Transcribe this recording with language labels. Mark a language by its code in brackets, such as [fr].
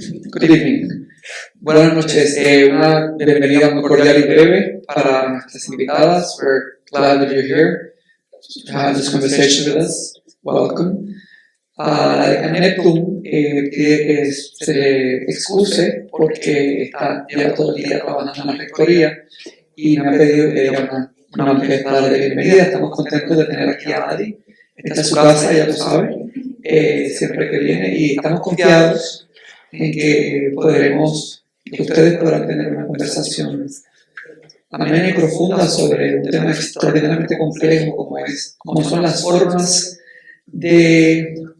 [en] Good evening. [es] Buenas noches. Una bienvenida muy cordial y breve para nuestras invitadas. [en] We're glad that you're here to have this conversation with us. Welcome. [es] La decana Neptune pide que se le excuse porque lleva todo el día trabajando en la rectoría y me ha pedido que diga una breve palabra de bienvenida. Estamos contentos de tener aquí a Adi. Esta es su casa, ya lo sabe, siempre que viene, y estamos confiados en que ustedes podrán tener una conversación amena y profunda sobre un tema extraordinariamente complejo como son las formas de